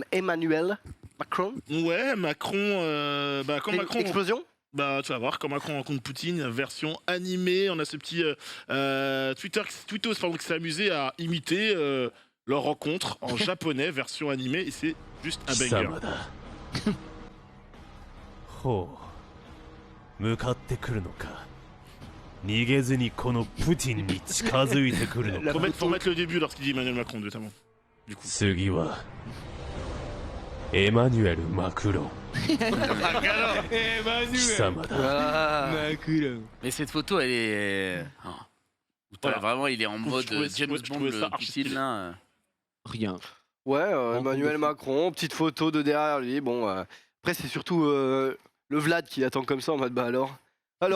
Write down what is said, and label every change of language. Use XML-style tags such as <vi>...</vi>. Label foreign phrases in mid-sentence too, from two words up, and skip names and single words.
<fr>Emmanuel Macron. Ouais, Macron. Quand Macron. Explosion. Bah, tu vas voir, quand Macron rencontre Poutine, version animée, on a ce petit Twittos pardon, qui s'est amusé à imiter leur rencontre en japonais, version animée, et c'est juste un banger.</fr> <ja>ほう向かってくるのか逃げずにこのプティンに近づいてくるのか</ja> <fr>Faut mettre le début lorsqu'il dit Emmanuel Macron, notamment. Du coup.</fr> <ja>次はエマニュエル・マクロン貴様だ</ja> <fr>Mais cette photo, elle est. Putain, Voilà. vraiment, il est en mode trouvais- James je Bond, trouvais ça le archi Poutine stylé. là. Rien. Ouais, En Emmanuel compte. Macron, petite photo de derrière lui. Bon, après c'est surtout le Vlad qui attend comme ça en mode alors</fr>